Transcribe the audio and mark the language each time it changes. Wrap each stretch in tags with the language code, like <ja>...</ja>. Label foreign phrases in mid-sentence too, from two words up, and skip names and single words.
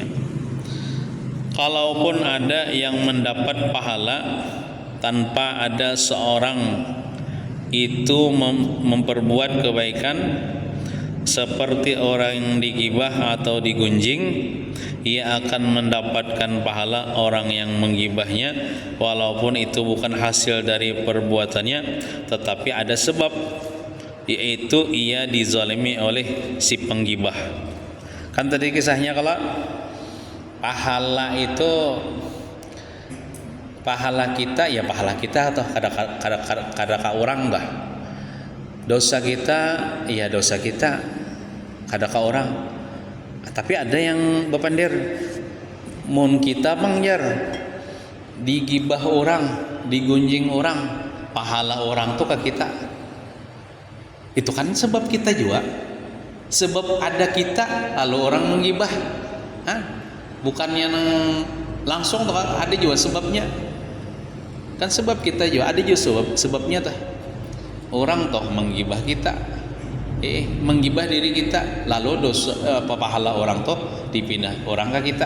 <id>Kalaupun ada yang mendapat pahala tanpa ada seorang itu memperbuat kebaikan, seperti orang yang digibah atau digunjing, ia akan mendapatkan pahala orang yang menggibahnya, walaupun itu bukan hasil dari perbuatannya, tetapi ada sebab, yaitu ia dizalimi oleh si penggibah.</id> <bjn>Kan tadi kisahnya kalau pahala itu pahala kita, ya pahala kita atau kada orang enggak. Dosa kita, ya dosa kita kada ka orang. Tapi ada yang bepandir, mun kita mangjar digibah orang, digunjing orang, pahala orang tuh ke kita.</bjn> <id>Itu kan sebab kita juga. Sebab ada kita lalu orang menggibah. Bukannya langsung tuh ada juga sebabnya. Kan sebab kita juga ada juga sebabnya tuh. Orang toh menggibah kita, menggibah diri kita, lalu dosa pahala orang toh dipindah orang ke kita.</id>